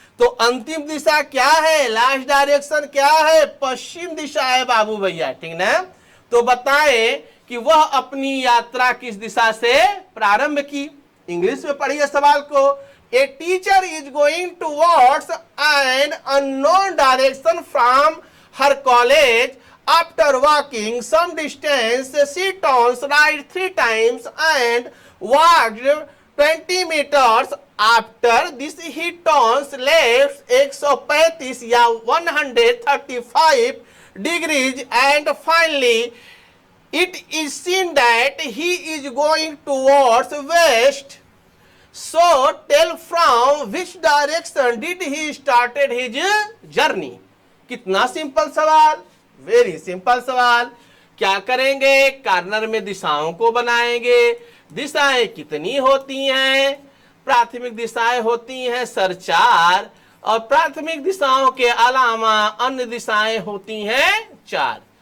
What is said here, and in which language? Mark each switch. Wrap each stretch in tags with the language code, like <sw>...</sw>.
<hi>तो अंतिम दिशा क्या है,</hi> <en>last direction</en> <hi>क्या है, पश्चिम दिशा है बाबू भैया, ठीक ना। तो बताएं कि वह अपनी यात्रा किस दिशा से प्रारंभ की। इंग्लिश में पढ़िए सवाल को।</hi> <en>A teacher is going towards an unknown direction from her college. After walking some distance, she turns right 3 times and walked 20 meters. After this, he turns left 135 या 135 degrees, and finally, it is seen that he is going towards west. So, tell from which direction did he started his journey?</en> <hi>कितना simple सवाल,</hi> <en>very simple</en> <hi>सवाल। क्या करेंगे, corner में दिशाओं को बनाएंगे। दिशाएं कितनी होती हैं, प्राथमिक दिशाएं होती हैं सर 4, और प्राथमिक दिशाओं के अलावा अन्य दिशाएं होती हैं 4।</hi>